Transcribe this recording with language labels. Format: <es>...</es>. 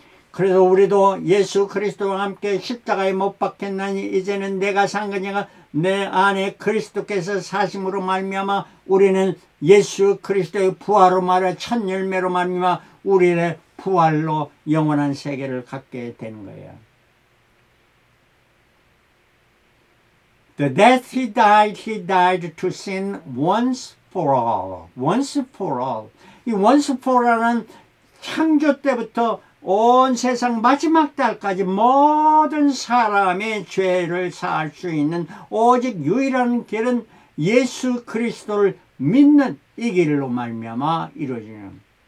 <ko>그래서 우리도 예수 그리스도와 함께 십자가에 못 박혔나니 이제는 내가 산 것이 내 안에 그리스도께서 사심으로 말미암아 우리는 예수 그리스도의 부활로 말하여 첫 열매로 말미암아 우리의 부활로 영원한 세계를 갖게 되는 거예요.</ko> <en>The death he died to sin once for all. once for all.</en> <ko>이</ko> <en>once for all</en> <ko>은 창조 때부터 온 세상 마지막 날까지 모든 사람의 죄를 사할 수 있는 오직 유일한 길은 예수 그리스도를 믿는 이 길로 말미암아 이루어지는.</ko>